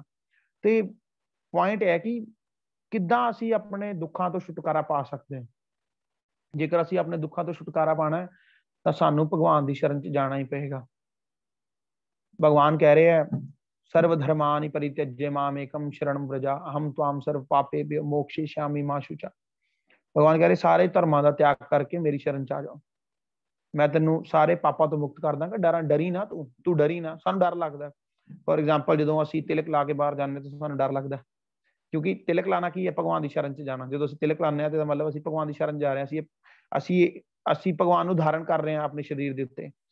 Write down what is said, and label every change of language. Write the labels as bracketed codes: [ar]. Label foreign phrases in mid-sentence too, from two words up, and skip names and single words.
[pa] ਤੇ ਪੁਆਇੰਟ ਹੈ ਕਿ ਕਿੱਦਾਂ ਅਸੀਂ ਆਪਣੇ ਦੁੱਖਾਂ ਤੋਂ ਛੁਟਕਾਰਾ ਪਾ ਸਕਦੇ ਹਾਂ। ਜੇਕਰ ਅਸੀਂ ਆਪਣੇ ਦੁੱਖਾਂ ਤੋਂ ਛੁਟਕਾਰਾ ਪਾਣਾ ਹੈ ਤਾਂ ਸਾਨੂੰ ਭਗਵਾਨ ਦੀ ਸ਼ਰਨ 'ਚ ਜਾਣਾ ਹੀ ਪਏਗਾ। ਭਗਵਾਨ ਕਹਿ ਰਹੇ ਹੈ, [sa] ਸਰਵ ਧਰਮਾਨਿ ਪਰਿਤਯਜਯ ਮਾਮ ਏਕਮ ਸ਼ਰਣੰ ਵ੍ਰਜ ਅਹਮ त्वाम सर्व पापेभ्यो मोक्षयिष्यामि मा शुचा। [pa] ਭਗਵਾਨ ਕਹਿ ਰਹੇ ਸਾਰੇ ਧਰਮਾਂ ਦਾ ਤਿਆਗ ਕਰਕੇ ਮੇਰੀ ਸ਼ਰਨ 'ਚ ਆ ਜਾਓ, ਮੈਂ ਤੈਨੂੰ ਸਾਰੇ ਪਾਪਾਂ ਤੋਂ ਮੁਕਤ ਕਰ ਦਾਂਗਾ। ਡਰੀ ਨਾ, ਤੂੰ ਡਰੀ ਨਾ। ਸਾਨੂੰ ਡਰ ਲੱਗਦਾ, [en] for example [pa] ਜਦੋਂ ਅਸੀਂ ਤਿਲਕ ਲਾ ਕੇ ਬਾਹਰ ਜਾਂਦੇ ਤਾਂ ਸਾਨੂੰ ਡਰ ਲੱਗਦਾ, ਕਿਉਂਕਿ ਤਿਲਕ ਲਾਣਾ ਕੀ ਹੈ? ਭਗਵਾਨ ਦੀ ਸ਼ਰਨ 'ਚ ਜਾਣਾ। ਜਦੋਂ ਅਸੀਂ ਤਿਲਕ ਲਾਉਂਦੇ ਹਾਂ ਤਾਂ ਮਤਲਬ ਅਸੀਂ ਭਗਵਾਨ ਦੀ ਸ਼ਰਨ ਜਾ ਰਹੇ ਹਾਂ, ਅਸੀਂ ਭਗਵਾਨ ਨੂੰ ਧਾਰਨ ਕਰ ਰਹੇ ਹਾਂ ਆਪਣੇ ਸਰੀਰ ਦੇ ਉੱਤੇ।